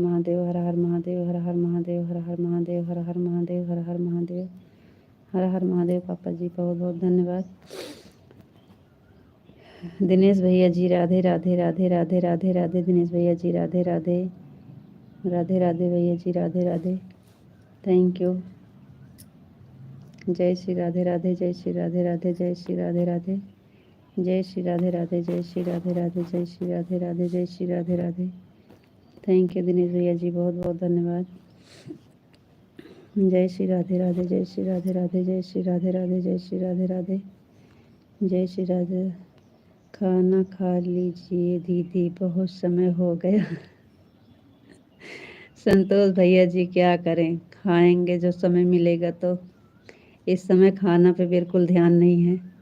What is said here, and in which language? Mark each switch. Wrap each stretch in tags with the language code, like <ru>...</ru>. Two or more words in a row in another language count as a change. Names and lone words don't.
<hi>महादेव, हर हर महादेव, हर हर महादेव, हर हर महादेव, हर हर महादेव, हर हर महादेव, हर हर महादेव। पापा जी बहुत बहुत धन्यवाद। दिनेश भैया जी राधे राधे राधे राधे राधे राधे। दिनेश भैया जी राधे राधे राधे राधे। भैया जी राधे राधे,</hi> <en>thank you.</en> <hi>जय श्री राधे राधे, जय श्री राधे राधे, जय श्री राधे राधे, जय श्री राधे राधे, जय श्री राधे राधे, जय श्री राधे राधे, जय श्री राधे राधे।</hi> <en>thank you</en> <hi>दिनेश भैया जी, बहुत बहुत धन्यवाद। जय श्री राधे राधे, जय श्री राधे राधे, जय श्री राधे राधे, जय श्री राधे राधे, जय श्री राधे। खाना खा लीजिए दीदी, बहुत समय हो गया। संतोष भैया जी क्या करें, खाएंगे जो समय मिलेगा, तो इस समय खाना पे बिल्कुल ध्यान नहीं है।</hi>